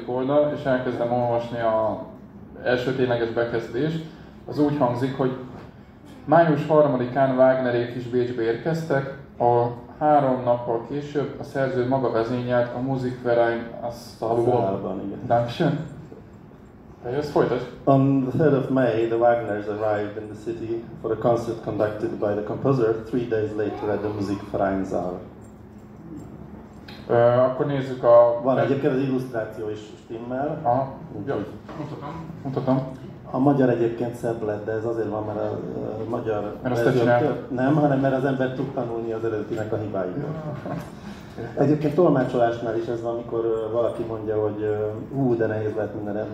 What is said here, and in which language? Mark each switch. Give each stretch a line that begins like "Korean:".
Hungarian: oldal, és elkezdem olvasni az első tényleges bekezdést. Az úgy hangzik, hogy május 3-án Wagnerék is Bécsbe érkeztek, a 3 nap nappal később a szerző maga vezényelt a Musikverein Asztalban.
German: Dankeschön.
Hungarian: Te jössz, folytasd.
English: On the 3rd of May, the Wagners arrived in the city for a concert conducted by the composer 3 days later at the Musikvereinsaal.
Hungarian: Akkor nézzük a... Van egyébként az illusztráció is stimmel. Aha, jó, mutatom. A magyar egyébként szebb lett, de ez azért van, mert a magyar nem, hanem mert az ember tud tanulni az eredetinek a hibáiból. Egyébként tolmácsolásnál is ez van, amikor valaki mondja, hogy de nehéz lehet mindenre.